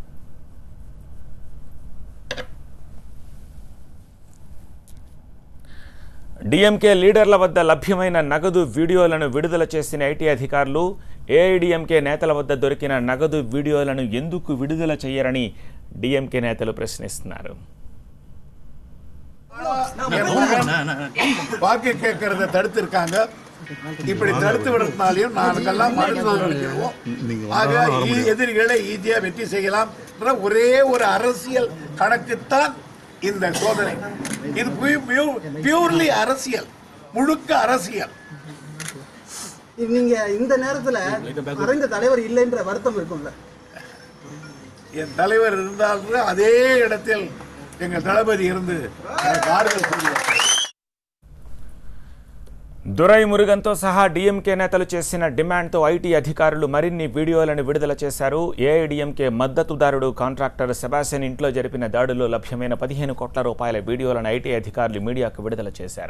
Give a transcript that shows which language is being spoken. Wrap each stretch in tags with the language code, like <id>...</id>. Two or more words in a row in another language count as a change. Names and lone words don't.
<te>డీఎంకే లీడర్ల వద్ద లభ్యమైన నగదు వీడియోలను విడుదల చేసిన ఐటీ అధికారులు ఏఐడీఎంకే నేతల వద్ద దొరికిన నగదు వీడియోలను ఎందుకు విడుదల చేయరని డీఎంకే నేతలు ప్రశ్నిస్తున్నారు.</te> <ta>வாக்கு கேட்கறத தடுத்திருக்காங்க. இப்படி தடுத்து விடுறதுனாலையும் நாங்கெல்லாம் ஆக எதிரிகளை ஈஸியா வெற்றி செய்யலாம். ஒரே ஒரு அரசியல் கணக்குத்தான் இந்த சோதனை. இது பியூர்லி அரசியல், முழுக்க அரசியல். நீங்க இந்த நேரத்துல மறைந்த தலைவர் இல்லைன்ற வருத்தம் இருக்கும்ல? என் தலைவர் இருந்தாலும் அதே இடத்தில் எங்கள் தளபதி இருந்து ஆறுதல் சொல்லுவார்.</ta> <te>దురైమురుగన్తో సహా డీఎంకే నేతలు చేసిన డిమాండ్తో ఐటీ అధికారులు మరిన్ని వీడియోలను విడుదల చేశారు. ఏఐడీఎంకే మద్దతుదారుడు కాంట్రాక్టర్ సెబాస్టియన్ ఇంట్లో జరిపిన దాడుల్లో లభ్యమైన 15 కోట్ల రూపాయల వీడియోలను ఐటీ అధికారులు మీడియాకు విడుదల చేశారు.</te>